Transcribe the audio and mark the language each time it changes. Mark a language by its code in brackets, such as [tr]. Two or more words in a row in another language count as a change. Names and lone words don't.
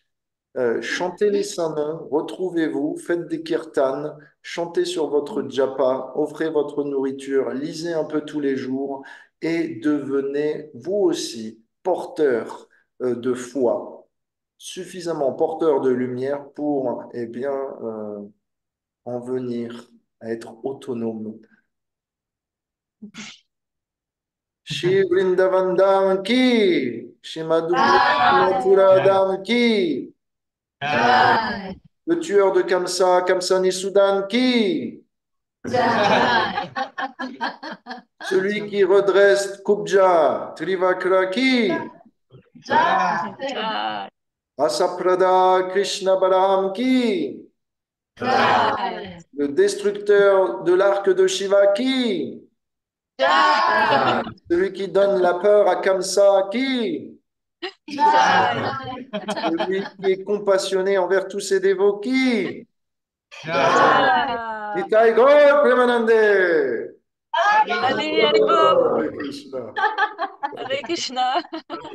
[fr] Chantez les saints noms, retrouvez-vous, faites des kirtans, chantez sur votre japa, offrez votre nourriture, lisez un peu tous les jours et devenez vous aussi porteur de foi, suffisamment porteur de lumière pour, eh bien, en venir à être autonome. Shri Vrindavan Dham ki, Shri Mathura Dham ki, le tueur de Kamsa, Kamsa Nisudan ki, celui qui redresse Kubja, Trivakra ki, Jai. Asaprada Krishna Balaham ki, Jai. le destructeur de l'arc de Shiva ki, Jai. celui qui donne la peur à Kamsa ki, Jai. celui qui est compassionné envers tous ses dévots qui, Jai. Nitai Gaur Premanande. Hare Hare Bo. Hare Krishna. Hare Krishna.